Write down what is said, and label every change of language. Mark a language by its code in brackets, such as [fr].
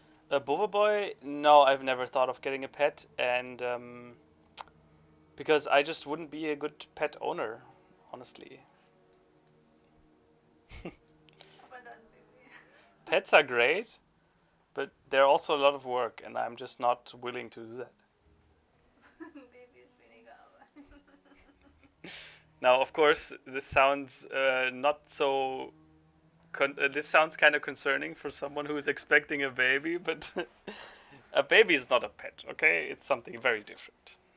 [en] A boy? No, I've never thought of getting a pet, and because I just wouldn't be a good pet owner, honestly. [de] Aber dann Baby. [en] Pets are great, but they're also a lot of work, and I'm just not willing to do that. [de] Baby ist weniger Arbeit. [en] Now, of course, this sounds not so. This sounds kind of concerning for someone who is expecting a baby, but a baby is not a pet, okay? It's something very different.